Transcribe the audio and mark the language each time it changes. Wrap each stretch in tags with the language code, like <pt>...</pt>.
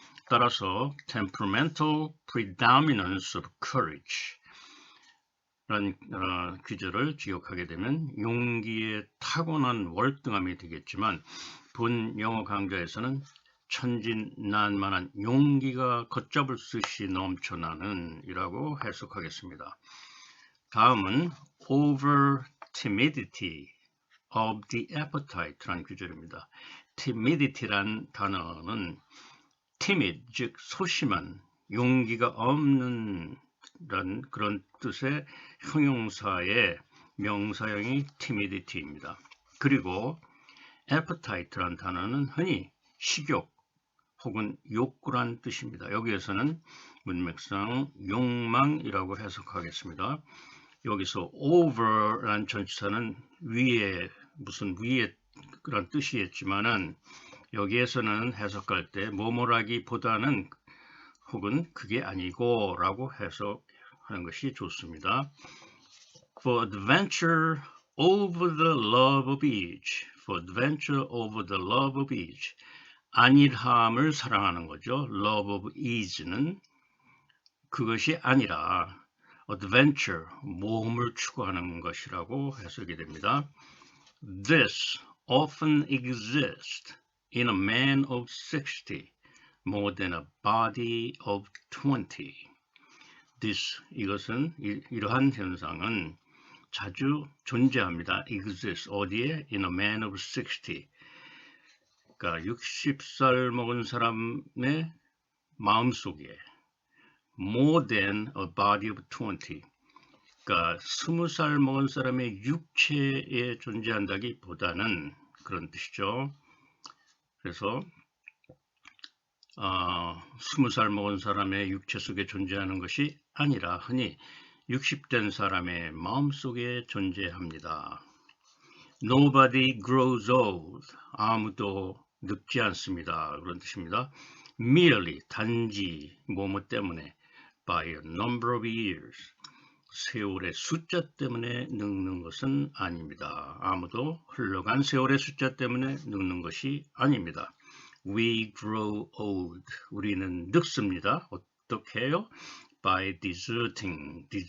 <ko>따라서</ko> <en>temperamental predominance of courage</en> <ko>라는 귀절을 기억하게 되면 용기의 타고난 월등함이 되겠지만 본 영어 강좌에서는 천진난만한 용기가 걷잡을 수 없이 넘쳐나는 이라고 해석하겠습니다. 다음은</ko> <en>over timidity of the appetite</en> <ko>라는 구절입니다. timidity란 단어는 timid, 즉 소심한, 용기가 없는 그런 뜻의 형용사의 명사형이 timidity입니다. 그리고 appetite란 단어는 흔히 식욕 혹은 욕구란 뜻입니다. 여기에서는 문맥상 욕망이라고 해석하겠습니다. 여기서 over란 전치사는 위에 무슨 위에 그런 뜻이겠지만은 여기에서는 해석할 때 뭐뭐라기보다는 혹은 그게 아니고 라고 해석하는 것이 좋습니다.</ko> <en>For adventure over the love of each. For adventure over the love of each.</en> <ko>안일함을 사랑하는 거죠.</ko> <en>Love of ease</en> <ko>는 그것이 아니라 adventure, 모험을 추구하는 것이라고 해석이 됩니다.</ko> <en>This often exists in a man of 60, more than a body of 20.</en> <ko>This, 이것은 이러한 현상은 자주 존재합니다.</ko> <en>exist,</en> <ko>어디에?</ko> <en>In a man of 60.</en> <ko>그러니까 60살 먹은 사람의 마음속에</ko> <en>more than a body of 20.</en> <ko>그러니까 20살 먹은 사람의 육체에 존재한다기보다는 그런 뜻이죠. 그래서 20살 먹은 사람의 육체 속에 존재하는 것이 아니라 흔히 60된 사람의 마음속에 존재합니다.</ko> <en>Nobody grows old.</en> <ko>아무도 늙지 않습니다. 그런 뜻입니다.</ko> <en>Merely,</en> <ko>단지, 뭐뭐 때문에</ko> <en>by a number of years.</en> <ko>세월의 숫자 때문에 늙는 것은 아닙니다. 아무도 흘러간 세월의 숫자 때문에 늙는 것이 아닙니다.</ko> <en>We grow old.</en> <ko>우리는 늙습니다. 어떻게 해요?</ko> <en>By deserting.</en>